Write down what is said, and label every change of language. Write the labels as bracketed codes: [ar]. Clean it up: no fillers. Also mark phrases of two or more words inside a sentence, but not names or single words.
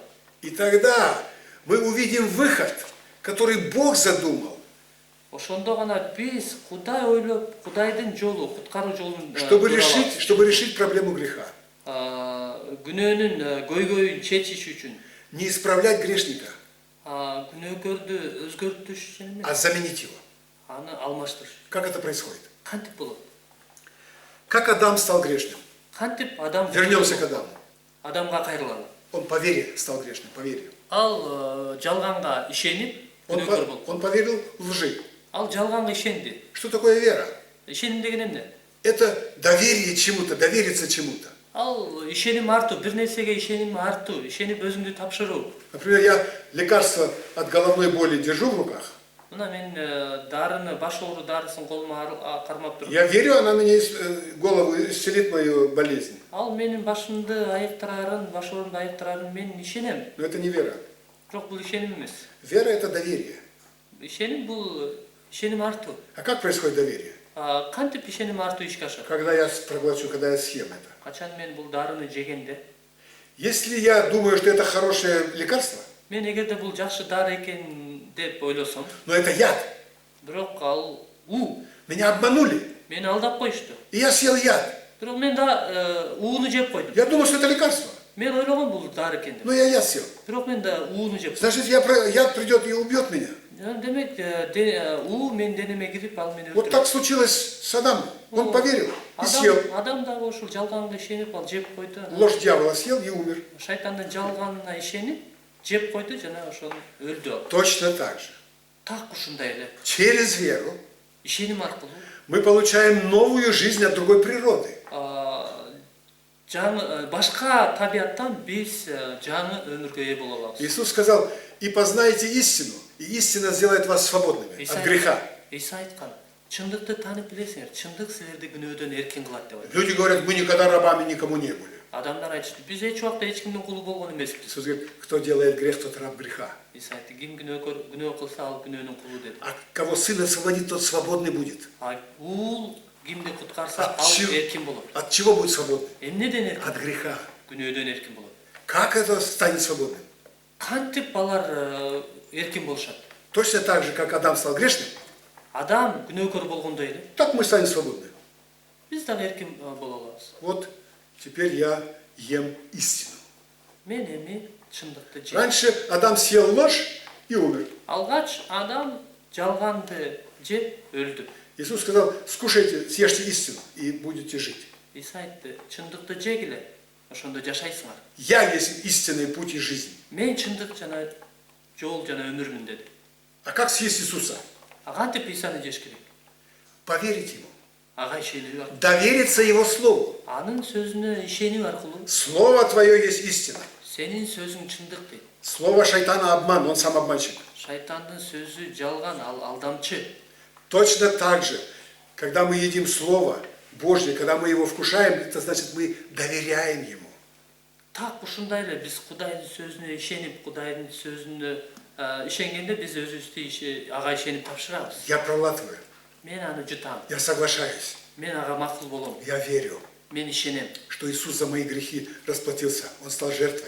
[ru] И тогда мы увидим выход, который Бог задумал. [ky] Ошондо гана биз Кудай ойлоп, Кудайдын жолу, куткаруу жолун [ru] Чтобы решить проблему греха. [ky] Күнөөнүн көйгөйүн чечиш үчүн. [ru] Не исправлять грешника, [ky] Күнөөкөрдү өзгөртүш үчүн эмес, [ru] а заменить его. [ky] аны алмаштырыш. [ru] Как это происходит? [ky] Кантип болот? [ru] Как Адам стал грешным? [ky] Кантип адам [ru] Вернемся к Адаму. [ky] Адамга кайрылалы. [ru] Он по вере стал грешным, по вере. [ky] Ал жалганга ишенип күнөөкөр болду. [ru] Он поверил в лжи. [ky] Ал жалганга ишенди. [ru] Что такое вера? [ky] Ишеним деген эмне? [ru] Это доверие чему-то, довериться чему-то. [ky] Ал ишеним артуу, бир нерсеге ишеним артуу, ишенип өзүңдү тапшыруу. [ru] Например, я лекарство от головной боли держу в руках. [ky] Мына мен дарыны, баш оору дарысын колума кармап туруп. [ru] Я верю, она мне голову исцелит мою болезнь. [ky] Ал менин башымды айыктырарын, баш оорумду айыктырарын мен ишенем. [ru] Но это не вера. [ky] Бирок бул ишеним эмес. [ru] Вера – это доверие. [ky] Ишеним бул ишеним артуу. [ru] А как происходит доверие? [ky] Кантип ишеним артуу ишке ашат? [ru] Когда я проглочу, когда я съем это. [ky] Качан мен бул дарыны жегенде, [ru] Если я думаю, что это хорошее лекарство, [ky] мен эгерде бул жакшы дары экен деп ойлосом, [ru] но это яд, [ky] бирок ал [ru] меня обманули, [ky] мени алдап коюшту. [ru] и я съел яд. [ky] Бирок мен да ууну жеп койдум. [ru] Я думал, что это лекарство, [ky] Мен ойлогом бул дары экен деп. [ru] но я яд съел. [ky] Бирок мен да ууну жеп. [ru] Значит, яд придет и убьет меня. [ky] Демек, уу мен денеме кирип, ал мени [ru] Вот [ky] өлтүрөт. [ru] так случилось с Адамом. Он поверил и съел. [ky] Адам дагы ошол жалганга ишенип, ал жеп койду. [ru] Ложь дьявола съел и умер. [ky] Шайтандын жалганына ишенип, жеп койду жана ошол өлдү ал. [ru] Точно так же. [ky] Так ушундай эле. [ru] Через веру [ky] Ишеним аркылуу [ru] мы получаем новую жизнь от другой природы. [ky] Башка табиаттан биз жаңы өмүргө ээ боло алабыз. [ru] Иисус сказал, и познаете истину, и истина сделает вас свободными от греха. [ky] Иса айткан, чындыкты таанып билесиңер, чындык силерди күнөөдөн эркин кылат деп айткан. [ru] Люди говорят, мы никогда рабами никому не были. [ky] Адамдар айтышты, биз эч убакта эч кимдин кулу болгон эмеспиз. [ru] Иисус говорит, кто делает грех, тот раб греха. [ky] Иса айтты, ким күнөө кылса ал күнөөнүн кулу деди. [ru] А кого сын освободит, тот свободный будет. [ky] Уул кимди куткарса [ru] От [ky] ал [ru] чего? [ky] эркин болот. [ru] От чего будет свободным? [ky] Эмнеден эркин? [ru] От греха. [ky] Күнөөдөн эркин болот. [ru] Как это станет свободным? [ky] Кантип алар эркин болушат? [ru] Точно так же, как Адам стал грешным, [ky] Адам күнөөкөр болгондой эле [ru] так мы станем свободны. [ky] биз дагы эркин боло алабыз. [ru] Вот теперь я ем истину. [ky] Мен эми чындыкты жейм. [ru] Раньше Адам съел ложь и умер. [ky] Алгач Адам жалганды жеп өлдү. [ru] Иисус сказал, скушайте, съешьте истину и будете жить. [ky] Иса айтты, чындыкты жегиле, ошондо жашайсыңар. [ru] Я есть истинный путь и жизнь. [ky] Мен чындык жана жол жана өмүрмүн деди. [ru] А как съесть Иисуса? [ky] Кантип Исаны жеш керек? [ru] Поверить Ему. [ky] Ага ишенип аркылуу. [ru] Довериться Его Слову. [ky] Анын сөзүнө ишенип аркылуу [ru] Слово Твое есть истина. [ky] сенин сөзүң чындык дейт. [ru] Слово шайтана обман, он сам обманщик. [ky] Шайтандын сөзү жалган, ал алдамчы. [ru] Точно так же, когда мы едим Слово Божье, когда мы его вкушаем, это значит, мы доверяем Ему. [ky] Так ушундай эле биз Кудайдын сөзүнө ишенип, Кудайдын сөзүнө ишенгенде биз өзүбүздү ага ишенип тапшырабыз. [ru] Я проглатываю, [ky] Мен аны жутам. [ru] я соглашаюсь, [ky] Мен ага макул болом. [ru] я верю, [ky] Мен ишенем. [ru] что Иисус за мои грехи расплатился. Он стал жертвой.